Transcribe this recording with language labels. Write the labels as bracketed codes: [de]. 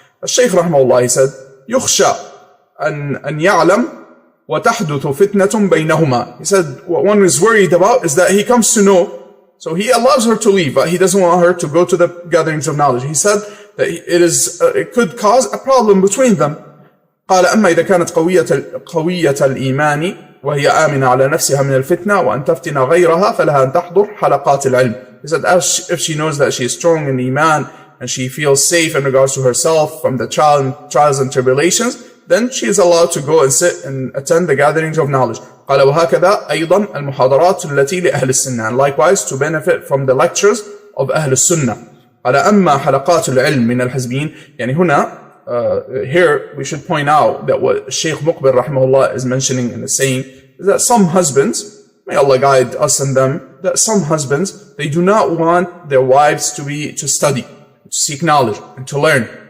[en] Shaykh rahimahullah, he said, [ar] يخشى أن يعلم وتحدث فتنة بينهما. [en] He said, what one is worried about is that he comes to know, so he allows her to leave, but he doesn't want her to go to the gatherings of knowledge. He said that it could cause a problem between them. [ar] قال أما إذا كانت قوية الإيمان وهي آمنة على نفسها من الفتنة وأن تفتن غيرها فلها أن تحضر حلقات العلم. [en] He said, if she knows that she is strong in Iman and she feels safe in regards to herself from the trials and tribulations, then she is allowed to go and sit and attend the gatherings of knowledge. [ar] قال وهكذا أيضا المحاضرات التي لأهل السنة, [en] and likewise to benefit from the lectures of أهل السنة. [ar] قال أما حلقات العلم من الحزبين, يعني هنا [en] here we should point out that what Shaykh Muqbil rahimahullah is mentioning and is saying is that some husbands, may Allah guide us and them, that some husbands, they do not want their wives to study, to seek knowledge and to learn.